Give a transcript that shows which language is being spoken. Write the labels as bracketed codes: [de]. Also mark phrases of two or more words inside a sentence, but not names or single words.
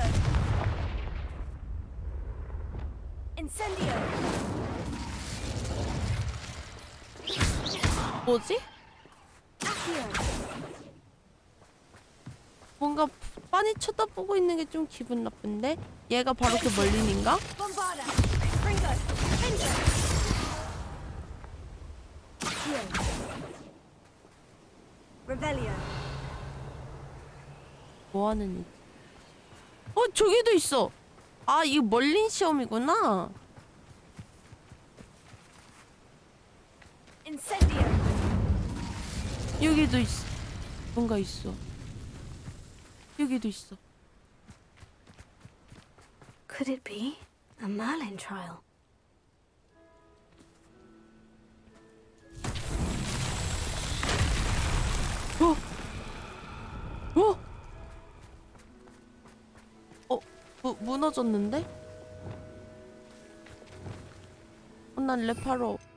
[ko] Incendio. 뭐지? 뭔가 빤히 쳐다보고 있는 게 좀 기분 나쁜데? 얘가 바로 그 멀린인가? Bombarda. Ringo. Ender. Revelio. 뭐 하는 일? 저기도 있어. 아, 이거 멀린 시험이구나. Incendio. 여기도 있어. 뭔가 있어. 여기도 있어. [en] Could it be a Merlin trial? [ko] 무너졌는데? 난 레파로.